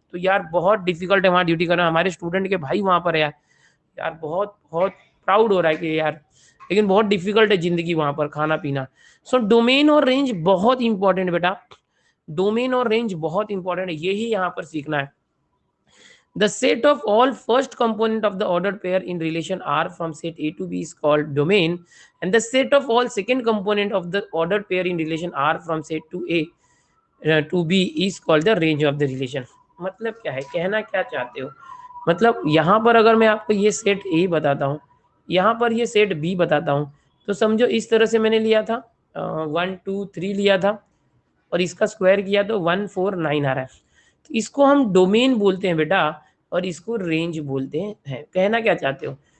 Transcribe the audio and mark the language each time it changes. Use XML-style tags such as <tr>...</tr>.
<hi>तो यार बहुत डिफिकल्ट है वहाँ ड्यूटी करना, हमारे स्टूडेंट के भाई वहां पर है यार। यार बहुत बहुत प्राउड हो रहा है कि यार, लेकिन बहुत डिफिकल्ट है जिंदगी वहां पर, खाना पीना। सो डोमेन और रेंज बहुत इंपॉर्टेंट है बेटा, डोमेन और रेंज बहुत इंपॉर्टेंट है, यही यहाँ पर सीखना है।</hi> <en>The set of all first component of the ordered pair in relation R from set A to B is called domain, and the set of all second component of the ordered pair in relation R from set to A to B is called the range of the relation।</en> <hi>मतलब क्या है, कहना क्या चाहते हो? मतलब यहाँ पर अगर मैं आपको ये सेट ए बताता हूँ, यहाँ पर ये सेट बी बताता हूँ, तो समझो इस तरह से मैंने लिया था 1 2 3 लिया था, और इसका स्क्वायर किया तो 1 4 9 आ रहा है। तो इसको हम डोमेन बोलते हैं बेटा, और इसको रेंज बोलते हैं। कहना क्या चाहते हो?</hi>